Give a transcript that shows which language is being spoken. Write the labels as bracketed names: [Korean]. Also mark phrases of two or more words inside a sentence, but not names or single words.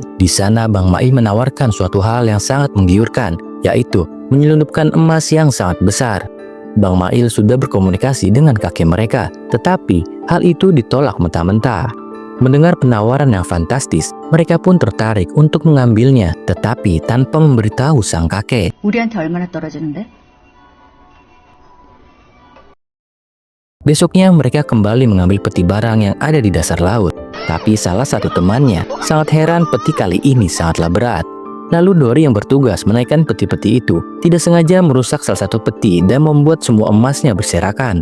[Indonesian] Di sana, Bang Mail menawarkan suatu hal yang sangat menggiurkan, yaitu menyelundupkan emas yang sangat besar. Bang Mail sudah berkomunikasi dengan kakek mereka, tetapi hal itu ditolak mentah-mentah. Mendengar penawaran yang fantastis, mereka pun tertarik untuk mengambilnya, tetapi tanpa memberitahu sang kakek. [Korean] 우리한테 얼마나 떨어지는데? [Indonesian] Besoknya mereka kembali mengambil peti barang yang ada di dasar laut. Tapi salah satu temannya sangat heran peti kali ini sangatlah berat. Lalu Dori yang bertugas menaikkan peti-peti itu tidak sengaja merusak salah satu peti dan membuat semua emasnya berserakan.